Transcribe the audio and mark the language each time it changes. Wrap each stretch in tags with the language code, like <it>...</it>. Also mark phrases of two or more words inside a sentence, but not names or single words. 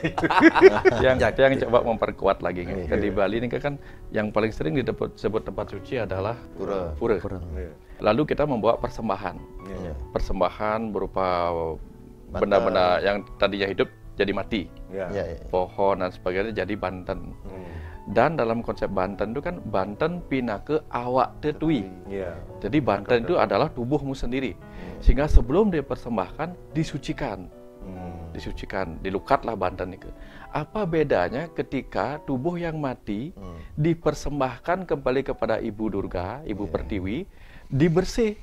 <id>yang coba memperkuat lagi di Bali ini kan yang paling sering disebut tempat suci adalah pura. Lalu kita membawa persembahan. Persembahan berupa benda-benda yang tadinya hidup jadi mati. Pohon dan sebagainya jadi Banten. Dan dalam konsep Banten itu kan</id> <ban>Banten pinake awak tetui.</ban> <id>Jadi Banten itu adalah tubuhmu sendiri. Sehingga sebelum dipersembahkan disucikan. Dilukatlah Banten itu. Apa bedanya ketika tubuh yang mati dipersembahkan kembali kepada Ibu Durga, Ibu Pertiwi, dibersih?</id>